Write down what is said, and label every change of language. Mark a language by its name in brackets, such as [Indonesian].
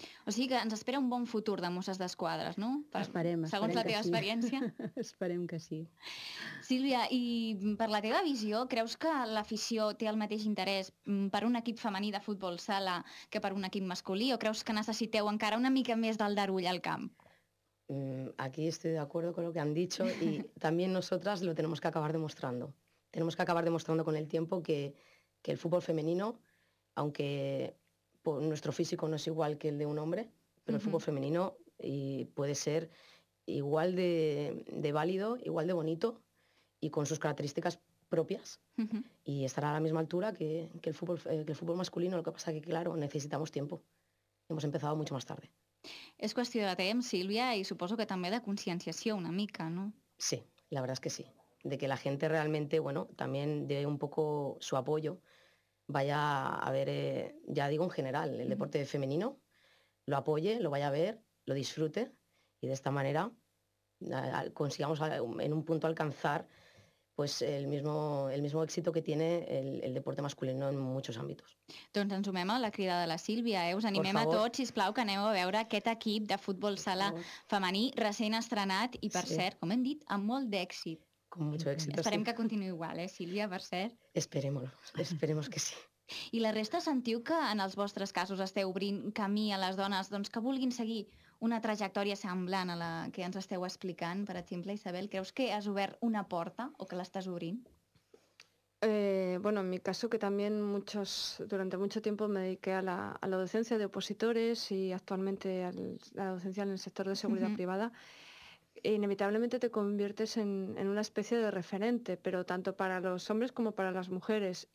[Catalan] O sigui que ens espera un bon futur de Mosses d'Esquadres, no? Segons la teva experiència. Esperem que sí. Sílvia, i per la teva visió, creus que l'afició té el mateix interès per un equip femení de futbol sala que per un equip masculí, o creus que necessiteu encara una mica més d'aldarull al camp? [Spanish] Aquí estoy de acuerdo con lo que han dicho y también nosotras lo tenemos que acabar demostrando. Tenemos que acabar demostrando con el tiempo que el fútbol femenino, aunque por nuestro físico no es igual que el de un hombre, pero el fútbol femenino y puede ser igual de válido, igual de bonito y con sus características propias, uh-huh, y estará a la misma altura que el fútbol masculino. Lo que pasa que, claro, necesitamos tiempo. Hemos empezado mucho más tarde. [Catalan] És qüestió de temps, Sílvia, i suposo que també de conscienciació una mica, no? [Spanish] Sí, la verdad es que sí. De que la gente realmente, bueno, también dé un poco su apoyo, vaya a ver, ya digo en general, el deporte femenino, lo apoye, lo vaya a ver, lo disfrute, y de esta manera consigamos en un punto alcanzar pues el mismo éxito que tiene el deporte masculino en muchos ámbitos. [Catalan] Doncs ens sumem a la crida de la Sílvia, eh? Us animem a tots, sisplau, que aneu a veure aquest equip de futbol sala femení recent estrenat i, per cert, com hem dit, amb molt d'èxit. [Spanish] Con mucho éxito. [Catalan] Esperem que continuï igual, Sílvia, per cert. [Spanish] Esperemos que sí. [Catalan] I la resta, sentiu que en els vostres casos esteu obrint camí a les dones, doncs, que vulguin seguir una trajectòria semblant a la que ens esteu explicant? Per exemple, Isabel, creus que has obert una porta o que l'estàs obrint? [Spanish] Bueno, en mi caso, que también durante mucho tiempo me dediqué a la docencia de opositores y actualmente a la docencia en el sector de seguridad, uh-huh, privada, inevitablemente te conviertes en una especie de referente, pero tanto para los hombres como para las mujeres.